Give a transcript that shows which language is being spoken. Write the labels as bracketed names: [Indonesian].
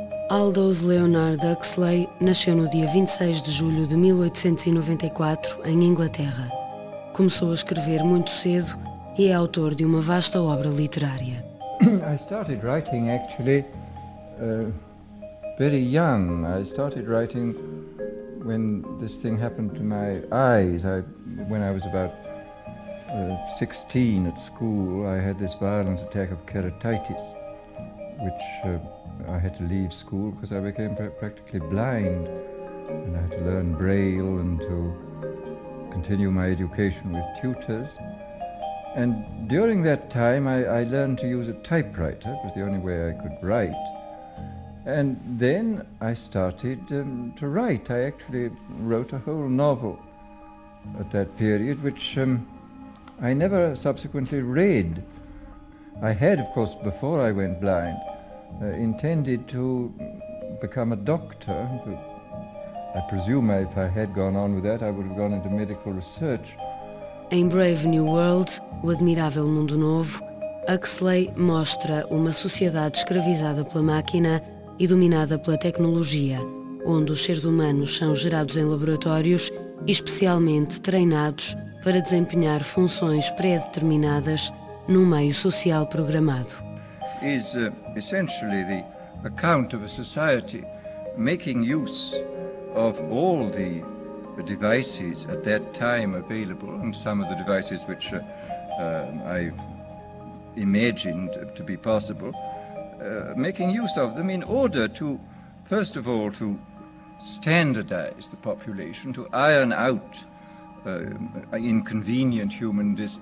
[Portuguese] Aldous Leonard Huxley nasceu no dia 26 de julho de 1894, em Inglaterra. Começou a escrever muito cedo e é autor de uma vasta obra literária. [English] I started writing actually very young. I started writing when this thing happened to my eyes. When I was about 16 at school, I had this violent attack of keratitis, which I had to leave school because I became practically blind, and I had to learn Braille and to continue my education with tutors. And during that time, I learned to use a typewriter. It was the only way I could write. And then I started to write. I actually wrote a whole novel at that period, which I never subsequently read. I had, of course, before I went blind, intended to become a doctor. I presume if I had gone on with that, I would have gone into medical research. [Portuguese] Em Brave New World, O Admirável Mundo Novo, Huxley mostra uma sociedade escravizada pela máquina e dominada pela tecnologia, onde os seres humanos são gerados em laboratórios e especialmente treinados para desempenhar funções pré-determinadas num meio social programado. [English] Is essentially the account of a society making use of all the devices at that time available, and some of the devices which I imagined to be possible, making use of them in order to, first of all, to standardize the population, to iron out inconvenient human